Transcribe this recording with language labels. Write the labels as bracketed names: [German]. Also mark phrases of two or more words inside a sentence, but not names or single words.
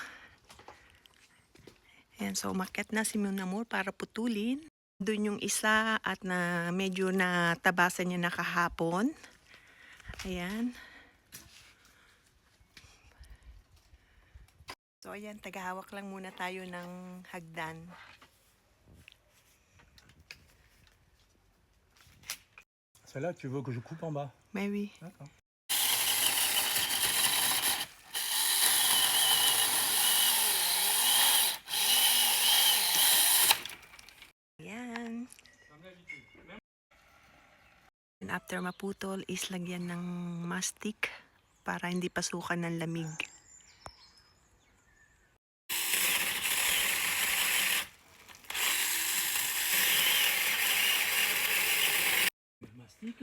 [Filipino] Ayan, so umakyat na si Munamura para putulin. Doon yung isa at na medyo natabasan niya na kahapon. Ayan. So, ayan, tagahawak lang muna tayo ng hagdan. [French] Celle-là, tu veux que je coupe en bas? Maybe. D'accord. [Filipino] Ayan. [English] And after [Filipino] maputol is lagyan ng mastic para hindi pasukan ng lamig. Mastic.